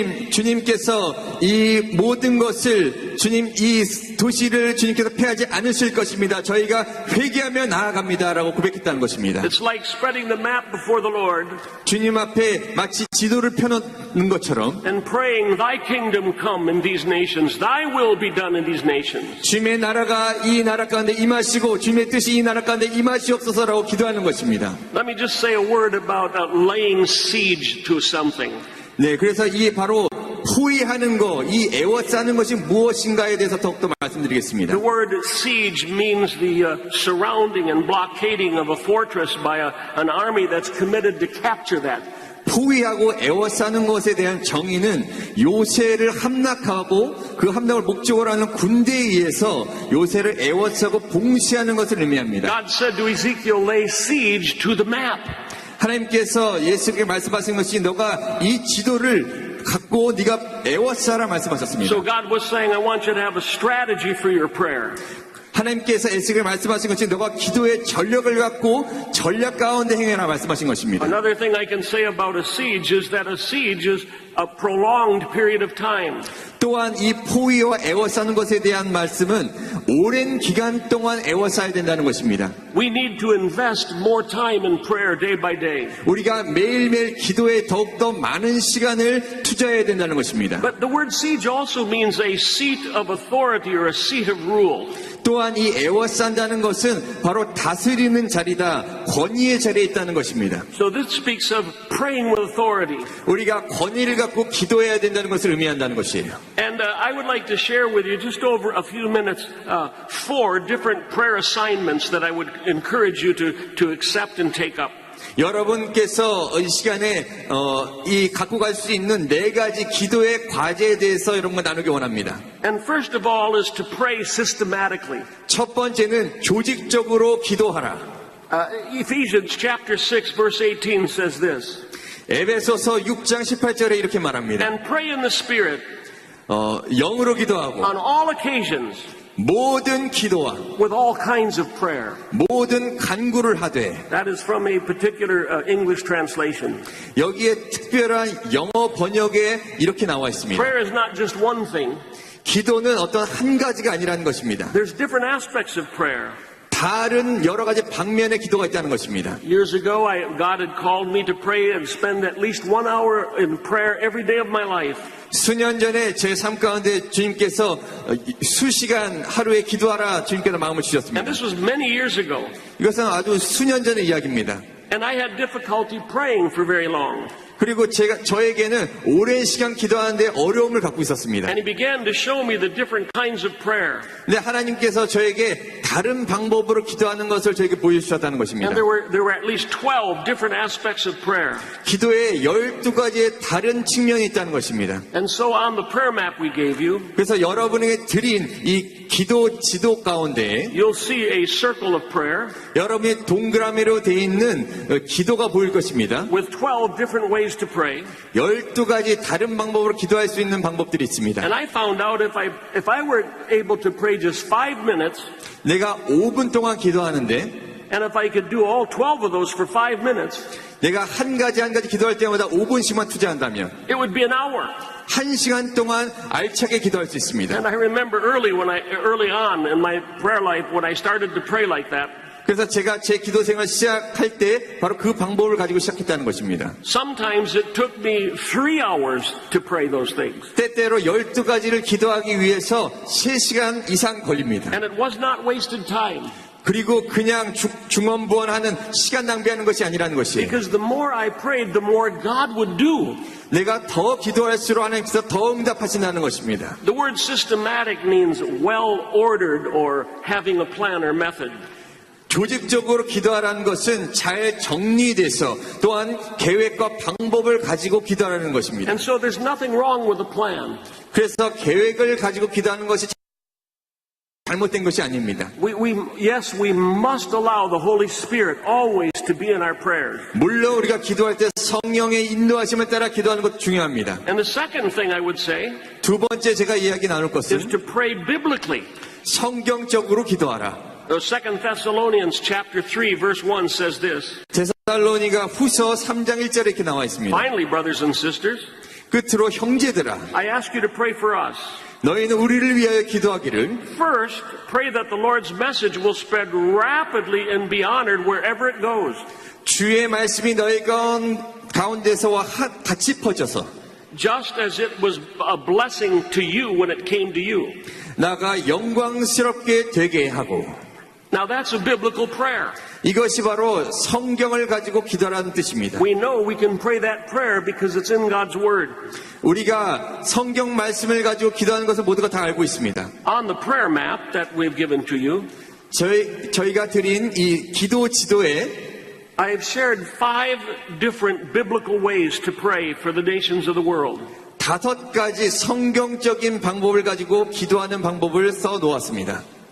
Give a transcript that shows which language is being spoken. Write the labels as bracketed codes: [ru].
[ko] 주님께서 이 모든 것을 이 도시를 주님께서 패하지 않으실 것입니다. 저희가 회개하며 나아갑니다라고 고백했다는 것입니다. [en] It's like spreading the map before the Lord [ko] 주님 앞에 마치 지도를 펴놓는 것처럼 [en] and praying, Thy kingdom come in these nations, Thy will be done in these nations. [ko] 주님의 나라가 이 나라 가운데 임하시고 주님의 뜻이 이 나라 가운데 임하시옵소서라고 기도하는 것입니다. [en] Let me just say a word about laying siege to something. [ko] 네, 그래서 이 바로 포위하는 거, 이 애워싸는 것이 무엇인가에 대해서 더욱더 말씀드리겠습니다. [en] The word siege means the surrounding and blockading of a fortress by an army that's committed to capture that. [ko] 포위하고 애워싸는 것에 대한 정의는 요새를 함락하고 그 함락을 목적으로 하는 군대에 의해서 요새를 애워싸고 봉쇄하는 것을 의미합니다. [en] God said to Ezekiel, lay siege to the map. [ko] 하나님께서 예수님께 말씀하신 것이 너가 이 지도를 갖고 네가 애워싸라 말씀하셨습니다. [en] So God was saying, I want you to have a strategy for your prayer. [ko] 하나님께서 에스겔 말씀하신 것이 너가 기도의 전력을 갖고 전략 가운데 행해라 말씀하신 것입니다. [en] Another thing I can say about a siege is that a siege is a prolonged period of time. [ko] 또한 이 포위와 애워싸는 것에 대한 말씀은 오랜 기간 동안 애워싸야 된다는 것입니다. [en] We need to invest more time in prayer day by day. [ko] 우리가 매일매일 기도에 더욱더 많은 시간을 투자해야 된다는 것입니다. [en] But the word siege also means a seat of authority or a seat of rule. [ko] 또한 이 애워싼다는 것은 바로 다스리는 자리다, 권위의 자리에 있다는 것입니다. [en] So this speaks of praying with authority. [ko] 우리가 권위를 갖고 기도해야 된다는 것을 의미한다는 것이에요. [en] And I would like to share with you just over a few minutes 4 different prayer assignments that I would encourage you to accept and take up. [ko] 여러분께서 이 시간에 이 갖고 갈 수 있는 4가지 기도의 과제에 대해서 이런 거 나누기 원합니다. [en] And first of all is to pray systematically. [ko] 첫 번째는 조직적으로 기도하라. [en] Ephesians chapter 6 verse 18 says this. [ko] 에베소서 6장 18절에 이렇게 말합니다. [en] And pray in the Spirit [ko] 영으로 기도하고 [en] on all occasions [ko] 모든 기도와 [en] with all kinds of prayer. [ko] 모든 간구를 하되. [en] That is from a particular English translation. [ko] 여기에 특별한 영어 번역에 이렇게 나와 있습니다. [en] Prayer is not just one thing. [ko] 기도는 어떤 한 가지가 아니라는 것입니다. [en] There's different aspects of prayer. [ko] 다른 여러 가지 방면의 기도가 있다는 것입니다. [en] Years ago, God had called me to pray and spend at least 1 hour in prayer every day of my life. [ko] 수년 전에 제 삶 가운데 주님께서 수시간 하루에 기도하라 주님께서 마음을 [en] And [ko] 주셨습니다. [en] this was many years ago. [ko] 이것은 아주 수년 전의 이야기입니다. [en] And I had difficulty praying for very long. [ko] 그리고 저에게는 오랜 시간 기도하는데 어려움을 갖고 있었습니다. [en] And He began to show me the different kinds of prayer. [ko] 근데 하나님께서 저에게 다른 방법으로 기도하는 것을 저에게 보여주셨다는 것입니다. [en] And there were at least 12 different aspects of prayer. [ko] 기도에 12가지의 다른 측면이 있다는 것입니다. [en] And so on the prayer map we gave you, [ko] 그래서 여러분에게 드린 이 기도 지도 가운데 [en] you'll see a circle of prayer [ko] 여러분이 동그라미로 되어 있는 기도가 보일 것입니다. [en] with 12 different ways to pray. [ko] 12가지 다른 방법으로 기도할 수 있는 방법들이 있습니다. [en] And I found out if I were able to pray just 5 minutes, [ko] 내가 5분 동안 기도하는데 [en] and if I could do all 12 of those for 5 minutes, [ko] 내가 한 가지 기도할 때마다 5분씩만 투자한다면 [en] it would be an hour. [ko] 1시간 동안 알차게 기도할 수 있습니다. [en] And I remember early on in my prayer life when I started to pray like that. [ko] 그래서 제가 제 기도 생활 시작할 때 바로 그 방법을 가지고 시작했다는 것입니다. [en] Sometimes it took me 3 hours to pray those things. [ko] 때때로 12가지를 기도하기 위해서 3시간 이상 걸립니다. [en] And it was not wasted time. [ko] 그리고 그냥 중언부언하는 시간 낭비하는 것이 아니라는 것이에요. [en] Because the more I prayed, the more God would do. [ko] 내가 더 기도할수록 하나님께서 더 응답하신다는 것입니다. [en] The word systematic means well ordered or having a plan or method. [ko] 조직적으로 기도하라는 것은 잘 정리돼서 또한 계획과 방법을 가지고 기도하라는 것입니다. [en] And so there's nothing wrong with a plan. [ko] 그래서 계획을 가지고 기도하는 것이 잘못된 것이 아닙니다. [en] Yes, we must allow the Holy Spirit always to be in our prayers. [ko] 물론 우리가 기도할 때 성령의 인도하심을 따라 기도하는 것도 중요합니다. [en] And the second thing I would say [ko] 두 번째 제가 이야기 나눌 [en] is [ko] 것은 [en] to pray biblically. [ko] 성경적으로 기도하라. [en] 2 Thessalonians chapter 3 verse 1 says this. [ko] 데살로니가 후서 3장 1절에 이렇게 나와 있습니다. [en] Finally, brothers and sisters, [ko] 끝으로 형제들아, [en] I ask you to pray for us. [ko] 너희는 우리를 위하여 기도하기를 [en] First, pray that the Lord's message will spread rapidly and be honored wherever it goes. [ko] 주의 말씀이 너희 가운데서와 같이 퍼져서 [en] Just as it was a blessing to you when it came to you. [ko] 나가 영광스럽게 되게 하고. [en] Now that's a biblical prayer. [ko] 이것이 바로 성경을 가지고 기도하라는 뜻입니다. [en] We know we can pray that prayer because it's in God's Word. [ko] 우리가 성경 말씀을 가지고 기도하는 것을 모두가 다 알고 있습니다. [en] On the prayer map that we've given to you, [ko] 저희가 드린 이 기도 지도에 [en] I have shared 5 different biblical ways to pray for the nations of the world. [ko] 5가지 성경적인 방법을 가지고 기도하는 방법을 써 놓았습니다.